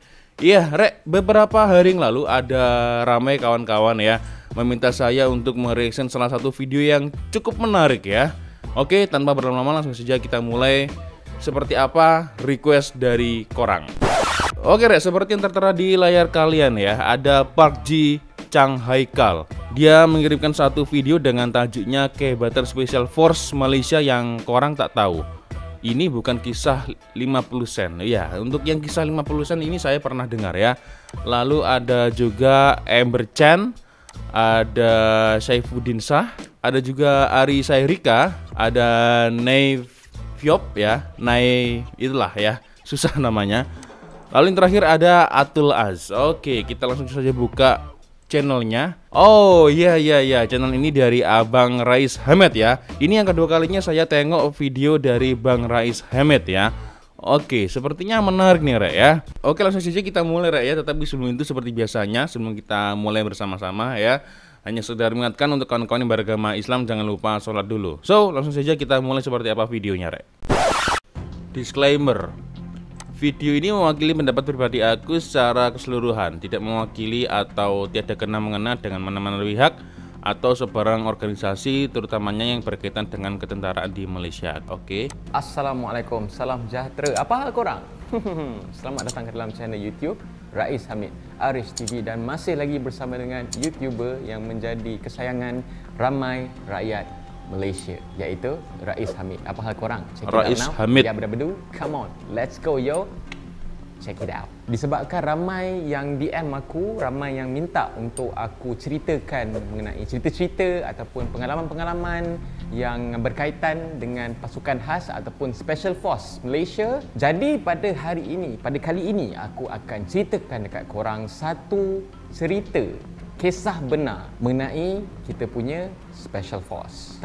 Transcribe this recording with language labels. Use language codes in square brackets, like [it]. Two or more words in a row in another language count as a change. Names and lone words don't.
[id] Iya, Re, beberapa hari yang lalu ada ramai kawan-kawan ya meminta saya untuk mereaction salah satu video yang cukup menarik ya. Oke, tanpa berlama-lama langsung saja kita mulai. Seperti apa request dari korang? Oke, Rek, seperti yang tertera di layar kalian ya, ada Park Ji Chang Haikal. Dia mengirimkan satu video dengan tajuknya Kehebatan Special Force Malaysia yang korang tak tahu. Ini bukan kisah 50 sen. Ya, untuk yang kisah 50 sen ini saya pernah dengar ya. Lalu ada juga Amber Chan, ada Saifuddin Shah, ada juga Ari Sairika, ada Nay Fiop ya, Nay itulah ya, susah namanya. Lalu yang terakhir ada Atul Az. Oke, kita langsung saja buka channelnya. Oh iya, channel ini dari Abang Rais Hamid ya. Ini yang kedua kalinya saya tengok video dari Bang Rais Hamid ya. Oke, sepertinya menarik nih, Rek ya. Oke, langsung saja kita mulai, Rek ya. Tetapi sebelum itu seperti biasanya, sebelum kita mulai bersama-sama ya, hanya sekedar mengingatkan untuk kawan-kawan yang beragama Islam, jangan lupa sholat dulu. So, langsung saja kita mulai seperti apa videonya, Rek. [ms] Disclaimer. Video ini mewakili pendapat pribadi aku secara keseluruhan, tidak mewakili atau tiada kena-mengena dengan mana-mana pihak atau sebarang organisasi, terutamanya yang berkaitan dengan ketentaraan di Malaysia. Oke. Assalamualaikum, salam sejahtera. Apa hal korang? Selamat datang ke dalam channel YouTube Rais Hamid, Aris TV, dan masih lagi bersama dengan YouTuber yang menjadi kesayangan ramai rakyat Malaysia, iaitu Rais Hamid. Apa hal korang? Check Rais [en] it out now. Hamid. Ya, bedu. Come on, let's go yo. Check it out. [ms] Disebabkan ramai yang DM aku, ramai yang minta untuk aku ceritakan mengenai cerita-cerita ataupun pengalaman-pengalaman yang berkaitan dengan pasukan khas ataupun [en] Special Force [ms] Malaysia. Jadi pada hari ini, pada kali ini aku akan ceritakan dekat korang satu cerita kisah benar mengenai kita punya [en] Special Force.